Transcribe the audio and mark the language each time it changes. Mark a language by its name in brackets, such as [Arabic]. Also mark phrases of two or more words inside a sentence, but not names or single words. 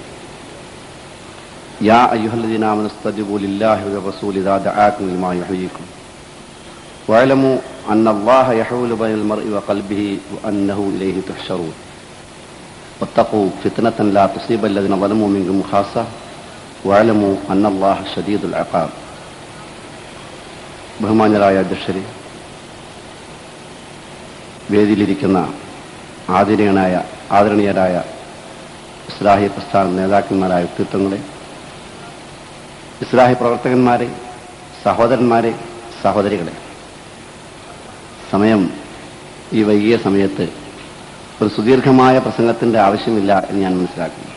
[Arabic] يا أيها الذين آمنوا استجيبوا لله والرسول إذا دعاكم لما يحييكم واعلموا أن الله يحول بين المرء وقلبه وأنه إليه تحشرون واتقوا فتنة لا تصيب الذين ظلموا منكم خاصة واعلموا أن الله شديد العقاب. [Malayalam] ബഹുമാന്യരായ അധ്യക്ഷരെ, വേദിയിലിരിക്കുന്ന ആദരണീയരായ ഇസ്ലാഹി പ്രസ്ഥാന നേതാക്കന്മാരായ വ്യക്തിത്വങ്ങളെ, ഇസ്ലാഹി പ്രവർത്തകന്മാരെ, സഹോദരന്മാരെ, സഹോദരികളെ, സമയം ഈ വൈകിയ സമയത്ത് ഒരു സുദീർഘമായ പ്രസംഗത്തിന്റെ ആവശ്യമില്ല എന്ന് ഞാൻ മനസ്സിലാക്കുന്നു.